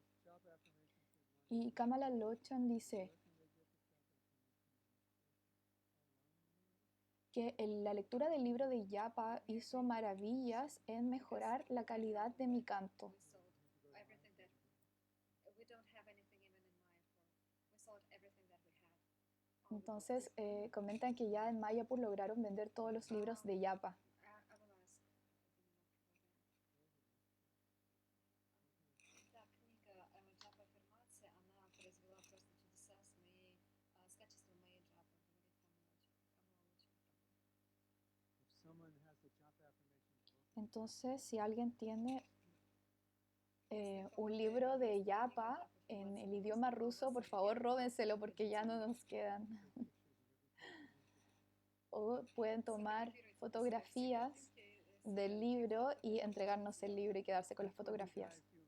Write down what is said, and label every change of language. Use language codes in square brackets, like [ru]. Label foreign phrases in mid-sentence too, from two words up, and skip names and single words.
[es] Y Kamala Lochan dice que la lectura del libro de Yapa hizo maravillas en mejorar la calidad de mi canto. Entonces, comentan que ya en Mayapur lograron vender todos los libros de Yapa. [ru] Да, книга «Джапа аффирмация», она произвела просто чудеса с моей, с качеством моей джапы. Говорит, там она очень работает. [es] Entonces, si alguien tiene un libro de Yapa en el idioma ruso, por favor róbenselo porque ya no nos quedan. O pueden tomar fotografías del libro y entregarnos el libro y quedarse con las fotografías.